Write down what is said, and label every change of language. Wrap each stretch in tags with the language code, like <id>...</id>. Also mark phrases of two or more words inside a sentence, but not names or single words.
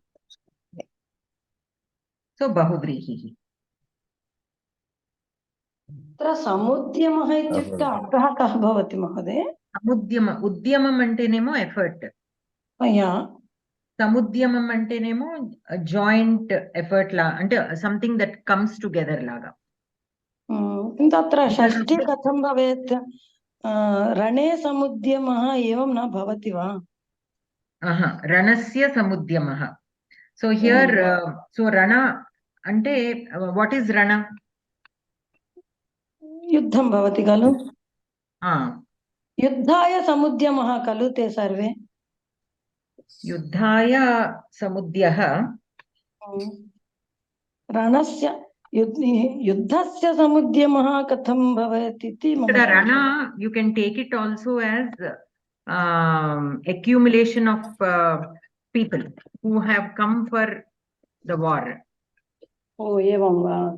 <sa>सो बहुव्रीहिः. अत्र समुद्यमः इत्युक्ते अर्थः कः भवति महोदय?</sa> <te>ఉద్యమమ్ అంటేనేమో ఎఫర్ట్. సముద్యమమ్ అంటేనేమో</te> <en>joint effort</en> <te>లా అంటే</te> <en>something that comes together లాగా.</en> <sa>किन्तु अत्र षष्ठी कथं भवेत्? रणे समुद्यमः एवं न भवति वा? రణస్య సముద్యమః.</sa> <en>so here so రణ అంటే what is రణ?</en> <sa>युद्धं भवति खलु? युद्धाय समुद्यमः खलु ते सर्वे? युद्धाय समुद्यः रणस्य युद्धस्य समुद्यमः कथं भवेत् इति मम</sa> <en>रण you can take it also as accumulation of people who have come for the war.</en> <sa>ओ एवं वा?</sa>